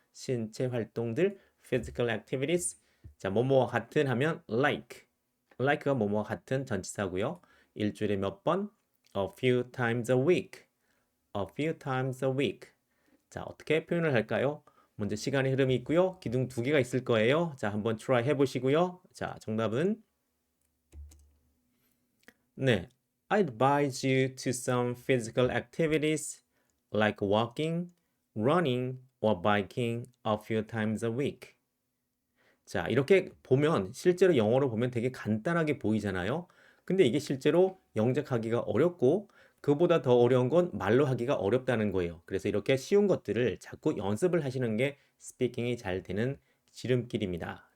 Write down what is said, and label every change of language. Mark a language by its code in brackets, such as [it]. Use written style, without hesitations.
[ko] 신체 활동들, [en] physical activities. [ko] 자, 뭐뭐와 같은 하면 like. like가 뭐뭐와 같은 전치사고요. 일주일에 몇 번? [en] a few times a week. a few times a week. [ko] 자, 어떻게 표현을 할까요? 먼저 시간의 흐름이 있고요. 기둥 두 개가 있을 거예요. 자, 한번 try 해보시고요. 자, 정답은 네, [en] I advise you to some physical activities like walking, running, or biking a few times a week. [ko] 자, 이렇게 보면 실제로 영어로 보면 되게 간단하게 보이잖아요. 근데 이게 실제로 영작하기가 어렵고 그보다 더 어려운 건 말로 하기가 어렵다는 거예요. 그래서 이렇게 쉬운 것들을 자꾸 연습을 하시는 게 스피킹이 잘 되는 지름길입니다.